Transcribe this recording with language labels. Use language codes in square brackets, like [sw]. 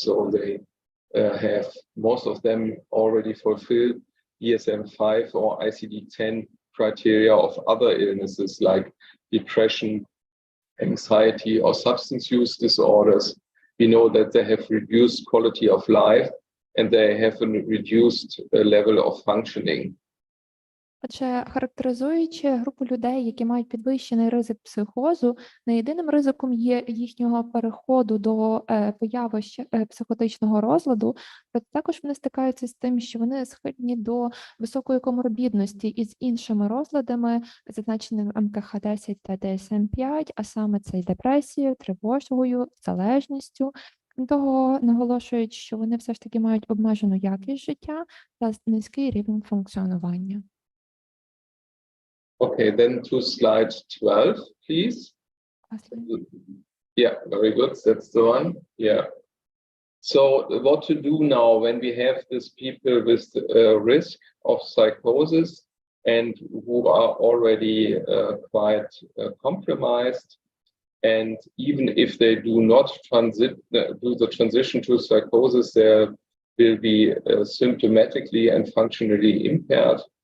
[en] So they have, most of them already fulfilled DSM-5 or ICD-10 criteria of other illnesses like depression, anxiety, or substance use disorders. We know that they have reduced quality of life and they have a reduced level of functioning. [uk] Отже, характеризуючи групу людей, які мають підвищений ризик психозу, не єдиним ризиком є їхнього переходу до появи психотичного розладу, проте також вони стикаються з тим, що вони схильні до високої коморбідності із іншими розладами, зазначеними МКХ-10 та ДСМ-5, а саме це й депресією, тривожною, залежністю. Крім того, наголошують, що вони все ж таки мають обмежену якість життя та низький рівень функціонування. [en] Okay, then to slide 12, please. Yeah, very good. That's the one. Yeah. So what to do now when we have these people with risk of psychosis and who are already quite compromised, and even if they do not do the transition to psychosis, they will be symptomatically and functionally impaired.